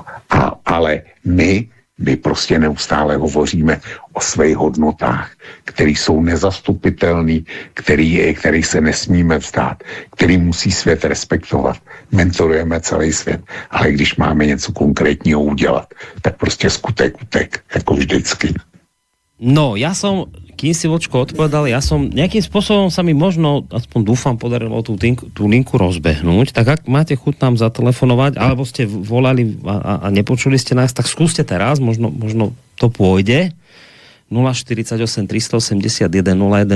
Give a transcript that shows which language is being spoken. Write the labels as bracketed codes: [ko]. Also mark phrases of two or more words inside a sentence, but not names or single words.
[cs] Ale my prostě neustále hovoříme o svých hodnotách, které jsou nezastupitelné, který se nesmíme vzdát, který musí svět respektovat. Mentorujeme celý svět, ale když máme něco konkrétního udělat, tak prostě skutek utek, jako vždycky. No, [sk] ja som, kým si Vočko odpovedal, ja som nejakým spôsobom sa mi možno, aspoň dúfam, podarilo tú linku rozbehnúť, tak ak máte chuť nám zatelefonovať, alebo ste volali a nepočuli ste nás, tak skúste teraz, možno to pôjde. 048 381 0101.